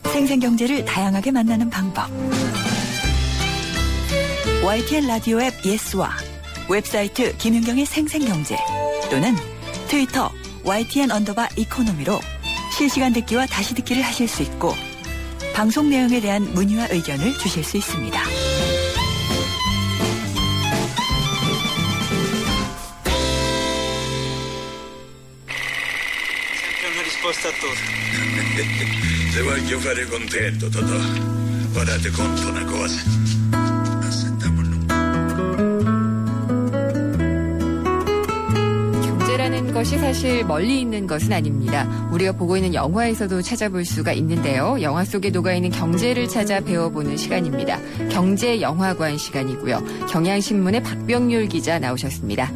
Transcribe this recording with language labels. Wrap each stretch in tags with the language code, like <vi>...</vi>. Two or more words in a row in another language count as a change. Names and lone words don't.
<ko>생생경제를 다양하게 만나는 방법. YTN 라디오 앱 예스와 웹사이트 김윤경의 생생경제 또는 트위터 YTN_이코노미로 실시간 듣기와 다시 듣기를 하실 수 있고 방송 내용에 대한 문의와 의견을 주실 수 있습니다.</ko> <it>Se voglio fare contento, Totò. Ora ti conto una cosa.</it> <ko>경제라는 것이 사실 멀리 있는 것은 아닙니다. 우리가 보고 있는 영화에서도 찾아볼 수가 있는데요. 영화 속에 녹아있는 경제를 찾아 배워보는 시간입니다. 경제영화관 시간이고요. 경향신문의 박병률 기자 나오셨습니다.</ko>